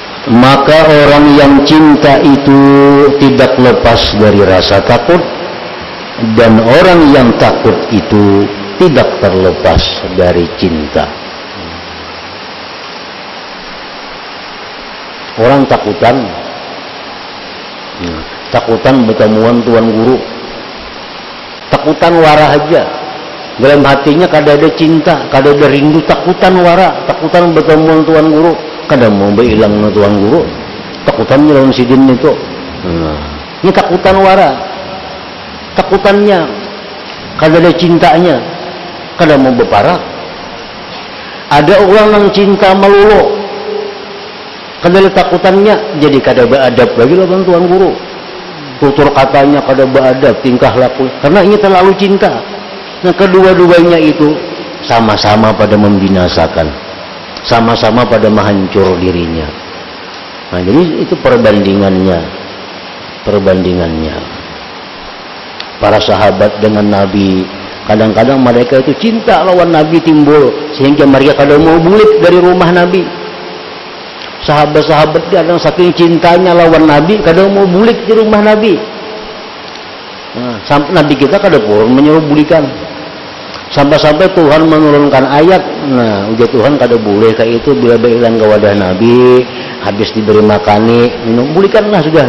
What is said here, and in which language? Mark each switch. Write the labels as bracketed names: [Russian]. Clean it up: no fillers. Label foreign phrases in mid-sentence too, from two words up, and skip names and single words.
[Indonesian] maka orang yang cinta itu tidak lepas dari rasa takut, dan orang yang takut itu tidak terlepas dari cinta. [Banjar] Orang takutan bertemuan Tuan Guru, takutan wara aja, dalam hatinya kada ada cinta, kada ada rindu, takutan wara, takutan bertemuan Tuan Guru, kada mau hilang Tuan Guru, takutannya lawan sidin itu. Ini takutan wara, takutannya kada ada cintanya, kada mau berparak. Ada orang yang cinta melulu, kada ada takutannya, jadi kada beradab lagi lawan Tuan Guru. Tutur katanya kada beradab, tingkah laku, karena ini terlalu cinta. [Indonesian] Nah, kedua-duanya itu sama-sama pada membinasakan, sama-sama pada menghancur dirinya. Nah, jadi itu perbandingannya. [Banjar] Para sahabat dengan Nabi, kadang-kadang mereka itu cinta lawan Nabi timbul, sehingga mereka kada mau bulik dari rumah Nabi. Sahabat-sahabat kadang saking cintanya lawan Nabi, kadang mau bulik di rumah Nabi. Nah, sampai Nabi kita kada purun menyuruh bulikan. Sampai-sampai Tuhan menurunkan ayat, nah ujar Tuhan kada boleh kayak itu bila bilang ke wadah Nabi, habis diberi makani, minum, bulikanlah sudah.